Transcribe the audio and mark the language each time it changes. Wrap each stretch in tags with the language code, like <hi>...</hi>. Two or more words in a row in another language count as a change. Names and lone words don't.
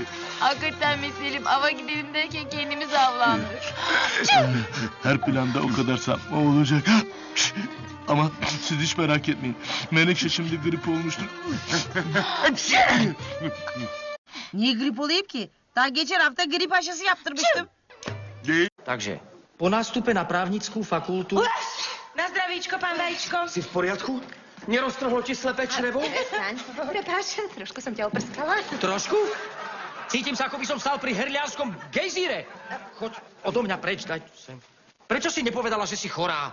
<tr>Hakikaten Selim ava gidelim derken kendimiz avlandık. Her planda o kadar sapma olacak. Ama siz hiç merak etmeyin. Menekşe şimdi grip olmuştur. Niye grip olayım ki? Daha geçen hafta grip aşısı yaptırmıştım.</tr> <sk>Takže, po nástupe na právnickou fakultu...</sk> <cs>Na zdravíčko, pan Vajíčko. Jsi v pořádku?</cs> <sk>Neroztrhlo ti slepé črevo? Prepáč, trošku som ťa oprskala. Trošku? Cítim sa, ako by som stál pri herliárskom gejzíre. Choď odo mňa preč, daj tu sem. Prečo si nepovedala, že si chorá?</sk>